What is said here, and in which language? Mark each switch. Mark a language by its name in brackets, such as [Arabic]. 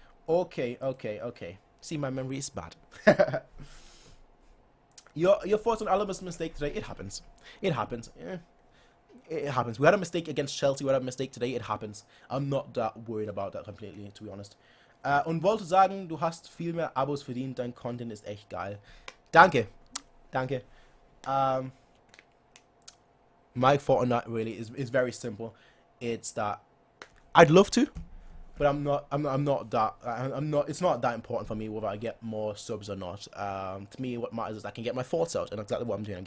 [English] Okay. See, my memory is bad. Your thoughts on Alba's mistake today? It happens. It happens. It happens. We had a mistake against Chelsea. We had a mistake today. It happens. I'm not that worried about that completely, to be honest. [German] Und wollte sagen, du hast viel mehr Abos verdient. Dein Content ist echt geil. Danke. [English] My thought on that really is very simple. It's that I'd love to, but I'm not that. It's not that important for me whether I get more subs or not. To me, what matters is I can get my thoughts out, and that's exactly what I'm doing.